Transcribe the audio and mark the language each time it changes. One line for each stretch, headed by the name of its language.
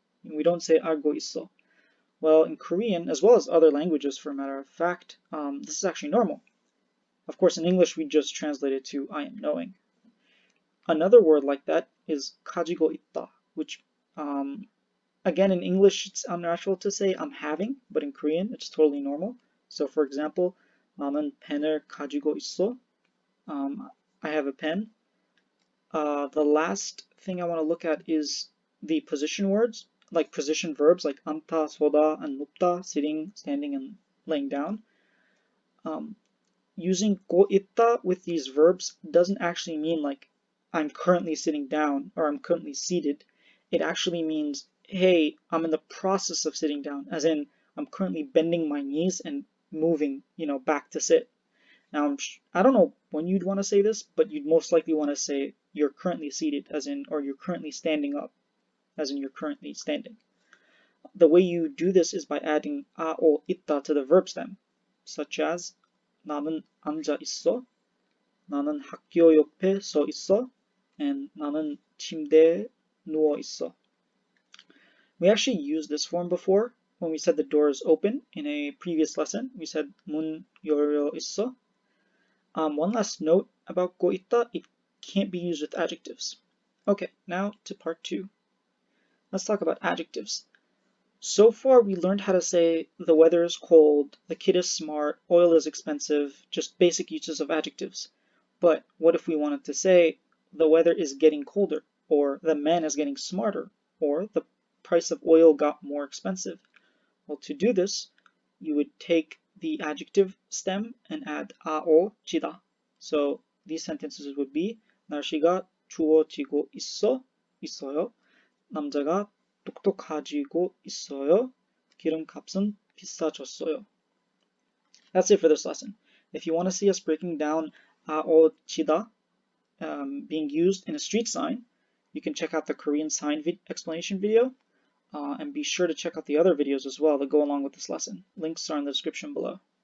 English: We don't say
Korean: 알고 있어.
English: Well, in Korean, as well as other languages for a matter of fact, this is actually normal. Of course, in English, we just translate it to I am knowing. Another word like that is 가지고 있다, which, again, in English, it's unnatural to say I'm having, but in Korean, it's totally normal. So, for example,
Korean: 나는 펜을 가지고 있어.
English: I have a pen. The last thing I want to look at is the position words, like position verbs like 앉다, 서다, and 눕다, sitting, standing, and laying down. Using 고 있다 with these verbs doesn't actually mean like I'm currently sitting down or I'm currently seated. It actually means, hey, I'm in the process of sitting down, as in I'm currently bending my knees and moving, back to sit. Now, I don't know when you'd want to say this, but you'd most likely want to say you're currently seated, as in, or you're currently standing up, as in you're currently standing. The way you do this is by adding 아, 오, 있다 to the verb stem, such as
Korean: 나는 앉아 있어, 나는 학교 옆에 서 있어,
English: and
Korean: 나는 침대에 누워 있어.
English: We actually used this form before when we said the door is open in a previous lesson. We said
Korean: 문 열려 있어.
English: One last note about 고 있다, it can't be used with adjectives. Okay, now to part 2. Let's talk about adjectives. So far, we learned how to say the weather is cold, the kid is smart, oil is expensive, just basic uses of adjectives. But what if we wanted to say the weather is getting colder, or the man is getting smarter, or the price of oil got more expensive? Well, to do this, you would take the adjective stem and add 아오지다.
Korean: So these sentences would be 날씨가 추워지고 있어요. 남자가 똑똑해지고 있어요. 기름값은 비싸졌어요.
English: That's it for this lesson. If you want to see us breaking down 아오지다 being used in a street sign, you can check out the Korean sign explanation video. And be sure to check out the other videos as well that go along with this lesson. Links are in the description below.